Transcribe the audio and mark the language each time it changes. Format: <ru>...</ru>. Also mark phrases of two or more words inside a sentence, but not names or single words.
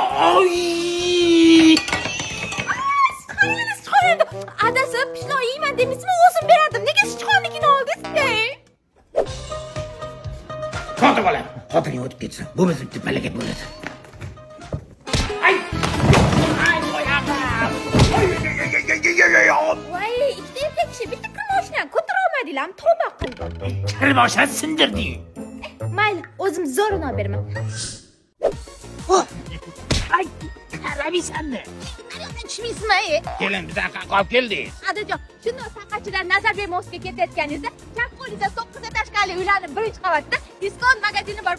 <uz>Oy! Sichqonni, sichqonni. Adasi, pishloq yeyman demaysizmi? O'zim berardim. Nega sichqonnikini oldingiz-da? Kotib oling, xotining o'tib ketsin. Bu bizni bitta palakat bo'ladi. Ay! Ay, oyog'im! Ay, ay, ay, ay, ay, ay, ay, ay, ay. Voy, ikkita erkak kishi bitta kir moshinani ko'tara olmadinglarmi? Tavba qildim. Kir moshinani sindirding. Eh, mayli, o'zim zo'rini olib beraman. Oh! Ay, qaramaysanmi? Tushmaysizmi, e? Kelin, biz anaqa qolib keldik. Adajon, shunday san'atchilar Nazarbek mostiga ketayotganingizda, chap qo'lingizda to'qqiz etажкali uylarni birinchi qavatida diskont magazini bor.</uz>